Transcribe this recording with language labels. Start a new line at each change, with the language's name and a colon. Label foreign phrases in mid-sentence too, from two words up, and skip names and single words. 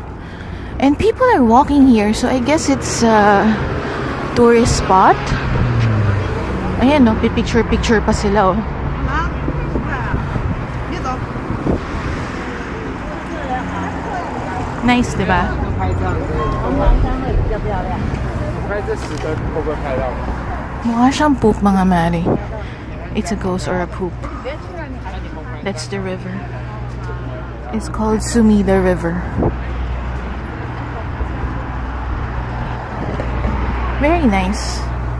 English: And people are walking here. So I guess it's a tourist spot.
Filipino: Ayan, no? Picture-picture pa sila, oh. Nice, di ba?
Chinese: 拍这样子，会比较漂亮。拍这10个会不会拍到？
Filipino: Mukha siyang poop, mga mare.
English: It's a ghost or a poop. That's the river. It's called Sumida River. Very nice.